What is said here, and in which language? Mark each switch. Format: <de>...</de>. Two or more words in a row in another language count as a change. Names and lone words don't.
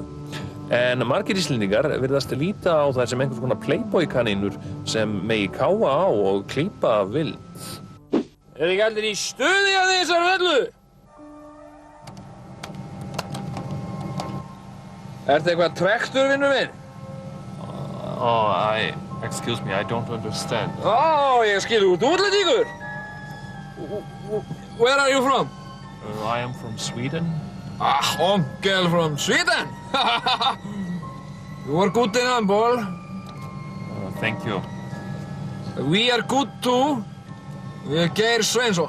<is>En margir Íslendingar virðast líta á þær sem einhvers konar playboy-kanínur sem megi káfa á og klípa af vild. Er ekki allir í stuði að þessari öllu? Ertu eitthvað trektur, vinnur minn?</is> <en>Excuse me, I don't understand.</en> <is>Ég skil, þú ert útlendingur?</is> <en>Where are you from? I am from Sweden. Onkel from Sweden? You are good in handball. Thank you. We are good too. We are Geir Sveinsson.</en>